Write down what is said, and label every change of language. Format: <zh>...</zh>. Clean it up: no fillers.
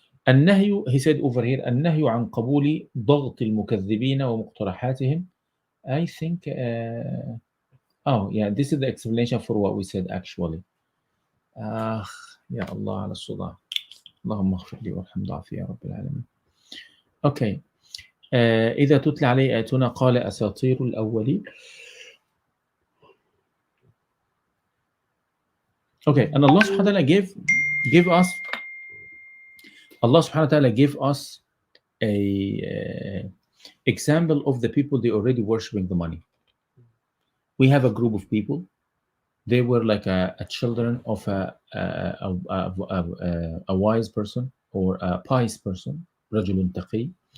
<ar>النهي,</ar> <en>he said over here,</en> <ar>النهي عن قبول ضغط المكذبين ومقترحاتهم.</ar> <en>I think this is the explanation for what we said actually.</en> <ar>يا الله على الصداع. اللهم اغفر لي وارحم ضعفي يا رب العالمين.</ar> <en>Okay.</en> <ar>إذا تتلى عليه آياتنا قال أساطير الأولين.</ar> <en>Okay, and Allah subhanahu wa ta'ala gave us a example of the people they already worshiping the money. We have a group of people. They were like a children of a wise person or a pious person,</en> <ar>رجل تقي.</ar>